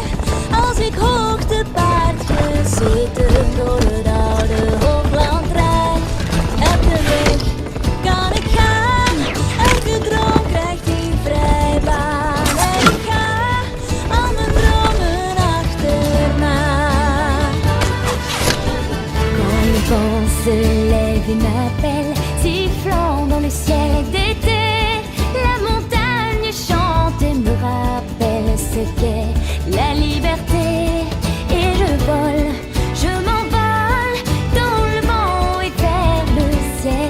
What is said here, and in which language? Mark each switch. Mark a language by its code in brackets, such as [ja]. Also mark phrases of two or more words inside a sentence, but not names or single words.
[nl] Als ik hoog te paard gezeten door het oude hoogland rijd. Elke weg kan ik gaan, elke droom krijgt die vrijbaan. En ik ga al mijn dromen achterna. [fr] Quand le vent se lève et m'appelle, sifflant dans le ciel d'été, la montagne chante et me rappelle ce qu'est la liberté. Et je vole, je m'envole dans le vent et vers le ciel.